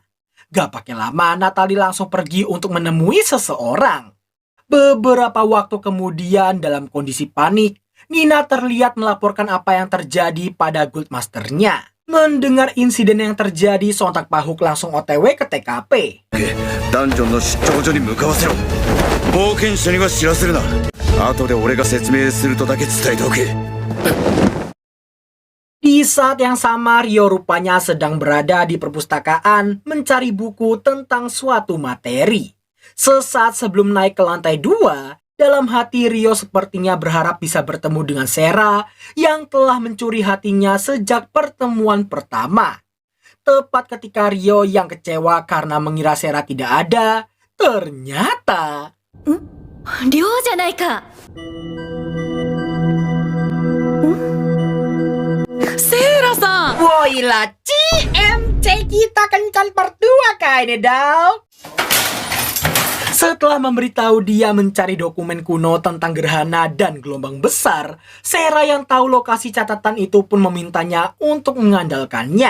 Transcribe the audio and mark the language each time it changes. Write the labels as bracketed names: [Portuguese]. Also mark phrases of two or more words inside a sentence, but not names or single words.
[Indonesian] Gak pakai lama, Natalie langsung pergi untuk menemui seseorang. Beberapa waktu kemudian, dalam kondisi panik, Nina terlihat melaporkan apa yang terjadi pada Guildmasternya. Mendengar insiden yang terjadi, sontak Pahuk langsung OTW ke TKP. [Japanese] ダンジョンの出張所に向かわせろ。冒険者には知らせるな。後で俺が説明するとだけ伝えておけ。 [Indonesian] Di saat yang sama, Rio rupanya sedang berada di perpustakaan mencari buku tentang suatu materi. Sesaat sebelum naik ke lantai 2, dalam hati Rio sepertinya berharap bisa bertemu dengan Sera yang telah mencuri hatinya sejak pertemuan pertama. Tepat ketika Rio yang kecewa karena mengira Sera tidak ada, ternyata... [Japanese] りょうじゃないか。 Sera-san! [Indonesian] Woilah, CMC kita kencan berdua kayaknya, Dau. Setelah memberitahu dia mencari dokumen kuno tentang gerhana dan gelombang besar, Sera yang tahu lokasi catatan itu pun memintanya untuk mengandalkannya.